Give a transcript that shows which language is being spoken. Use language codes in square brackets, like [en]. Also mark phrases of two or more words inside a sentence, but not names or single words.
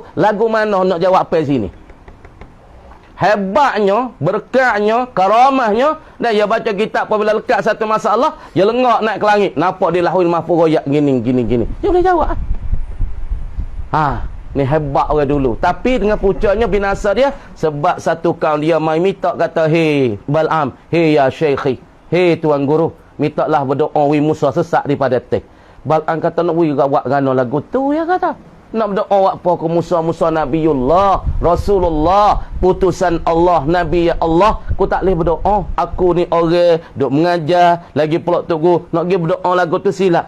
[ms] Lagu mana nak jawab apa sini? Hebatnya, berkatnya, karamahnya, dan dia baca kitab apabila lekat satu masalah, dia lengak naik ke langit, nampak di [ar] اللوح المحفوظ [ms] royak gini. Dia boleh jawab. Ni hebat orang dulu. Tapi dengan pucuknya binasa dia sebab satu kaum dia mai minta kata, "Hei Bal'am, hei [ar] يا شيخي, [ms] hei tuan guru, mintalah berdoa wi Musa sesat daripada teh." Bal'am kata nak wi buat gano lagu tu ya kata. Nak berdoa apa ke Musa Nabiullah, Rasulullah, putusan Allah, Nabi [ar] يا الله. [ms] Aku tak boleh berdoa. Aku ni orang duk mengajar, lagi pula tunggu nak pergi berdoa lagu tu silap.